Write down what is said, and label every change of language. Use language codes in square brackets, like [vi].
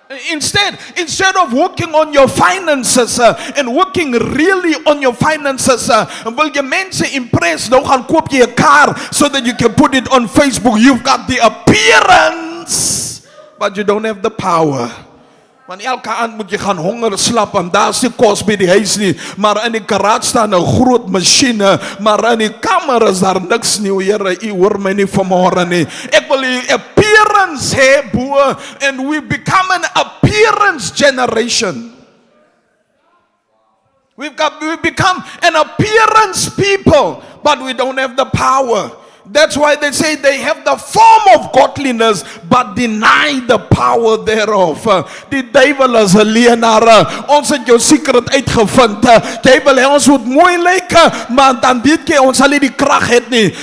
[en] Instead of working on your finances and working really on your finances, [af] wil jy mense impress, nou gaan koop jy 'n car [en] so that you can put it on Facebook. You've got the appearance, but you don't have the power. [af] Want elke aand moet jy gaan honger slap en daar's nie kos by die huis nie, maar in die garage staan 'n groot masjiene, maar in die kamer is daar niks nie. O Here, u hoor my nie vanmôre nie. Ek wil die appearance hê, boe, [en] and we become an appearance generation. We become an appearance people, but we don't have the power. That's why they say they have the form of godliness, but deny the power thereof. [af] Die duiwel is 'n leienaar. Ons het jou secret uitgevind. Jy wil hê ons moet mooi lyk, maar dan weet jy ons sal nie die krag hê nie.